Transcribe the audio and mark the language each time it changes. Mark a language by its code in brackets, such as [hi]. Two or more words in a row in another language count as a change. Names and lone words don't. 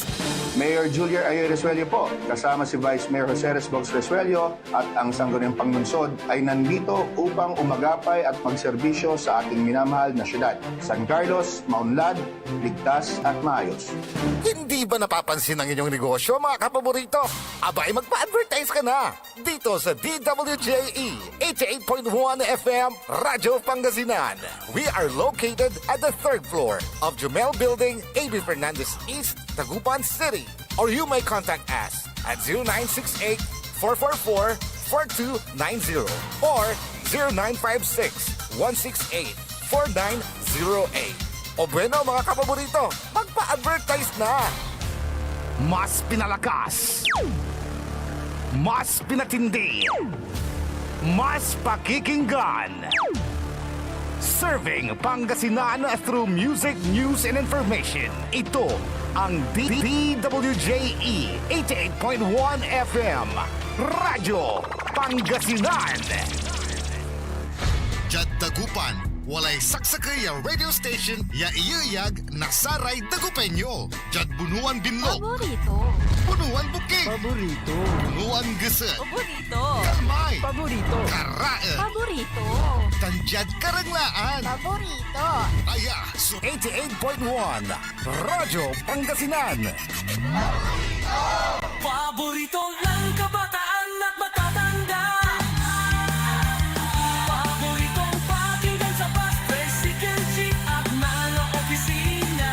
[tl] Mayor Julia Ayoy Resuello po, kasama si Vice Mayor Jose Resbox Resuello at ang Sangguniang Panglungsod ay nandito upang umagapay at magserbisyo sa ating minamahal na syudad. San Carlos, maunlad, ligtas at maayos. Hindi ba napapansin ang inyong negosyo, mga kapaborito? Abay, magpa-advertise ka na dito sa DWJE 88.1 FM Radyo Pangasinan. [en] We are located at the 3rd floor of Jumel Building, A.B. Fernandez East, Tagupan City. Or you may contact us at 0968-444-4290 or 0956-168-4908. [tl] O bueno, mga kapaborito, magpa-advertise na! Mas pinalakas, mas pinatindi, mas pakikinggan. [en] Serving Pangasinan through music, news, and information. [tl] Ito ang DWJE 88.1 FM Radyo Pangasinan. [pag] Jad Dagupan, walay saksakay a [en] radio station [pag] ya iyayag nasaray Dagupenyo. Jad Bunuan Binlog. Paborito. Bunuan Buking. Paborito. Bunuan Gese. Paborito. Kalmay. Paborito. Karae. Paborito. Tanjad Karanglaan. Paborito. Aya, so 88.1 Radyo Pangasinan. [tl] Paborito ng kabataan at matatanda. Paboritong pakinggan sa bus, tricycle, jeep at mga opisina.